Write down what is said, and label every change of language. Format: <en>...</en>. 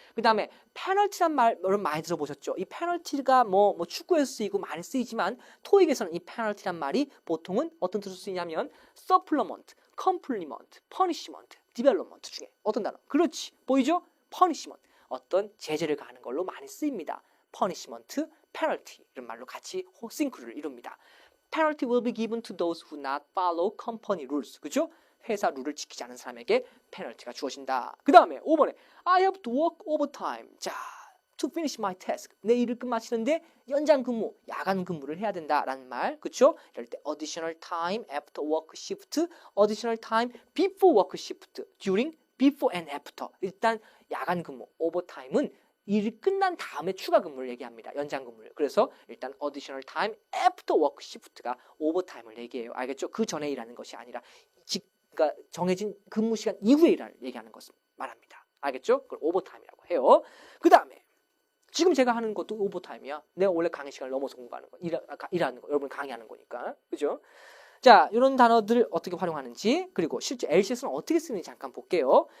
<ko>그 다음에 페널티란 말 여러분 많이 들어보셨죠? 이 페널티가 뭐 축구에서 쓰이고 많이 쓰이지만 토익에서는 이 페널티란 말이 보통은 어떤 뜻으로 쓰이냐면 서플러먼트, 컴플리먼트, 퍼니시먼트, 디벨롭먼트 중에 어떤 단어? 그렇지. 보이죠? 퍼니시먼트. 어떤 제재를 가하는 걸로 많이 쓰입니다. punishment, penalty 이런 말로 같이 싱크를 이룹니다.</ko> <en>Penalty will be given to those who not follow company rules.</en> <ko>그죠? 회사 룰을 지키지 않은 사람에게 페널티가 주어진다. 그 다음에 5번에</ko> <en>I have to work overtime. 자, to finish my task.</en> <ko>내 일을 끝마치는데 연장 근무, 야간 근무를 해야 된다라는 말. 그렇죠? 이럴 때</ko> <en>additional time after work shift, additional time before work shift, during, before and after.</en> <ko>일단 야간 근무, overtime은 일이 끝난 다음에 추가 근무를 얘기합니다. 연장 근무를. 그래서 일단 additional time after work shift가 overtime을 얘기해요. 알겠죠? 그 전에 일하는 것이 아니라 그러니까 정해진 근무 시간 이후에 일을 얘기하는 것을 말합니다. 알겠죠? 그걸 오버타임이라고 해요. 그 다음에 지금 제가 하는 것도 오버타임이야. 내가 원래 강의 시간을 넘어서 공부하는 거, 일하는 거, 여러분 강의하는 거니까. 그죠? 자, 이런 단어들 어떻게 활용하는지, 그리고 실제 LCS는 어떻게 쓰는지 잠깐 볼게요.</ko>